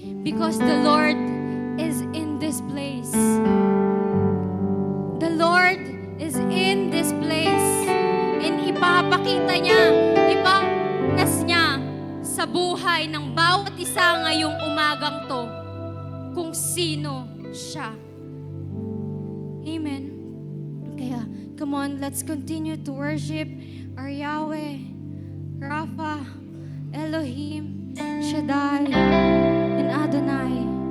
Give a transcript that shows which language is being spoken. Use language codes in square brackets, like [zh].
[en] Because the Lord is in this place. The Lord is in this place. [tl] And ipapakita niya, ipapas niya sa buhay ng bawat isa ngayong umagang to kung sino siya. Amen. [en] Kaya, come on, let's continue to worship our Yahweh, Rapha, Elohim, Shaddai, and Adonai.